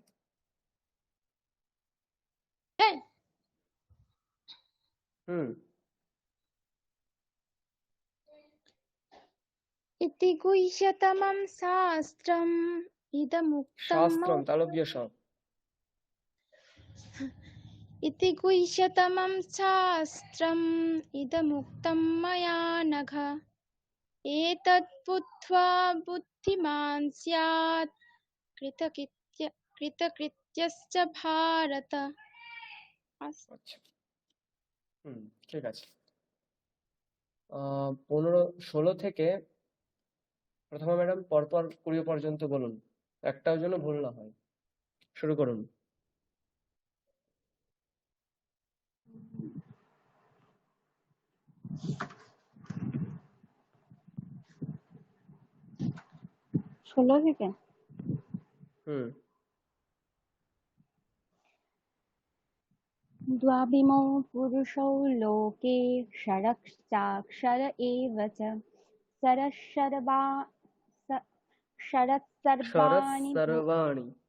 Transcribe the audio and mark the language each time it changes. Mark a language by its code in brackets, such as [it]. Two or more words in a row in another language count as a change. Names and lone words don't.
[bn] এই, হুম, [sa] ইতি গুহ্যতমং শাস্ত্রম ইদমুক্তং [bn] শাস্ত্রম তালব্য শ। [sa] इति गुह्यतमं शास्त्रम् इदमुक्तं मया नघ एतत् बुद्ध्वा बुद्धिमान् स्यात् कृतकृत्यश्च भारत। [bn] আচ্ছা, হুম, ঠিক আছে। 15-16 থেকে প্রথমে ম্যাডাম পরপর 20 পর্যন্ত বলুন, একটাও যেন ভুল না হয়। শুরু করুন। ষোলো থেকে হুম, [sa] द्वाविमौ पुरुषौ लोके षडक्षाक्षर एव च षडः [bn] শরৎ [sa] सर्वाणि সর্বাণি।